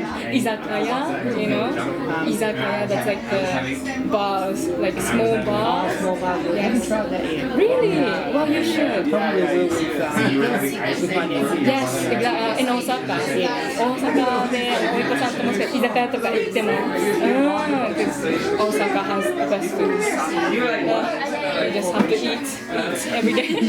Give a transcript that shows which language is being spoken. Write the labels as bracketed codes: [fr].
[en] Izakaya, you know? Izakaya, that's like the bars, like small bars. Small bars. I haven't tried that yet. Really? Well, you should. Probably will with my nephew. Yes, in Osaka. [ja] Osaka でおいこさんともしかして居酒屋とか行っても、 [en] because Osaka has the best food. You just have to eat every day.